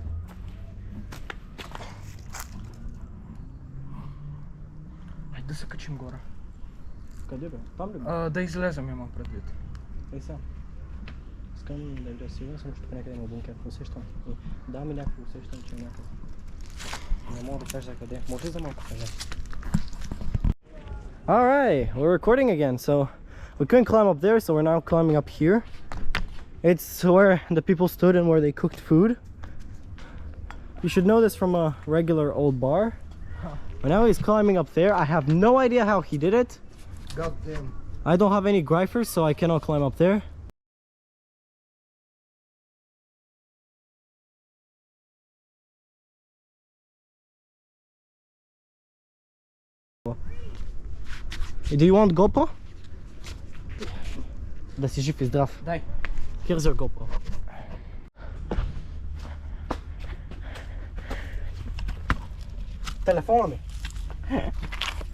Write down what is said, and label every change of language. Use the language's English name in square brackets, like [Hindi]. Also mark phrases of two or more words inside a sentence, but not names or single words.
[Bulgarian] Хайде да се качим горе. Къде бе? Там ли бе? Да излезем, имам предвид. Ей сега. Искам да видя сигурен съм, че тук някъде има бункер. Усещам. Да ми някакво усещам, че е някъде. Не мога да кажа за къде. Може ли за малко кажа? [English] Alright, we're recording again. So we couldn't climb up there, so we're now climbing up here. It's where the people stood and where they cooked food. You should know this from a regular old bar. But now he's climbing up there. I have no idea how he did it. God damn. I don't have any gripers, so I cannot climb up there. Do you want GoPro? [Bulgarian] Да си жив и здрав. Дай. [English] Here's your GoPro. [Bulgarian] Телефона ми.